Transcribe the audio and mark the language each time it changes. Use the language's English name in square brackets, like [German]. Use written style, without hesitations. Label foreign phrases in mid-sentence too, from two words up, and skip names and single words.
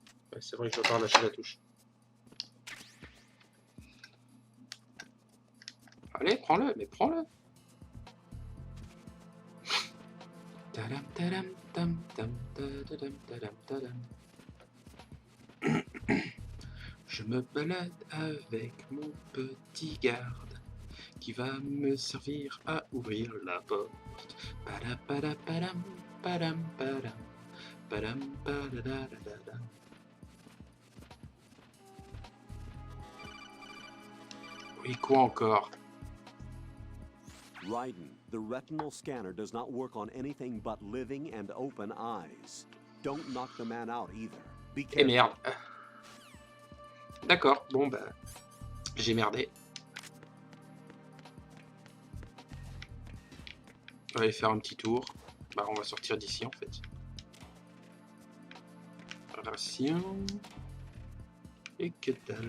[French] Ouais, c'est vrai que je dois pas relâcher la touche. Allez, prends-le, mais prends-le. Tadam, tadam, tam, tam, tadam, tadam, tadam. Je me balade avec mon petit garde qui va me servir à ouvrir la porte. Padam, padam, padam, padam, padam, padam, padadadadam. Oui, quoi encore? [English] Raiden, the retinal scanner does not work on anything but living and open eyes. Don't knock the man out either. Be Eh careful. [French] merde. D'accord, bon bah, j'ai merdé. On va aller faire un petit tour. Bah, on va sortir d'ici en fait. Ration. Et que dalle.